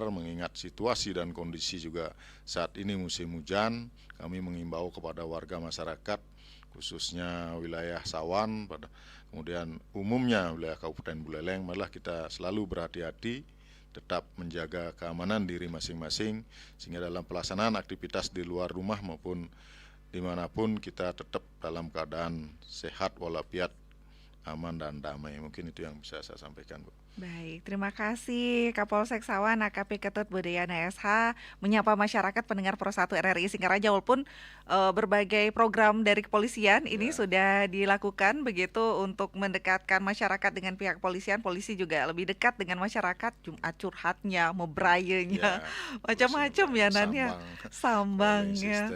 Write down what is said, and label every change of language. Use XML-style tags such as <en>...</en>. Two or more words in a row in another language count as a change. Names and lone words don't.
<id>Mengingat situasi dan kondisi juga saat ini musim hujan, kami mengimbau kepada warga masyarakat khususnya wilayah Sawan, kemudian umumnya wilayah Kabupaten Buleleng, marilah kita selalu berhati-hati, tetap menjaga keamanan diri masing-masing, sehingga dalam pelaksanaan aktivitas di luar rumah maupun dimanapun kita tetap dalam keadaan sehat walafiat, aman dan damai. Mungkin itu yang bisa saya sampaikan Bu. Baik, terima kasih Kapolsek Sawan AKP Ketut Budayana SH menyapa masyarakat pendengar Pro 1 RRI Singaraja, walaupun berbagai program dari kepolisian ini sudah dilakukan begitu untuk mendekatkan masyarakat dengan pihak kepolisian. Polisi juga lebih dekat dengan masyarakat, Jumat curhatnya, mebrayanya, macam-macam ya Nan ya, sambangnya.</id>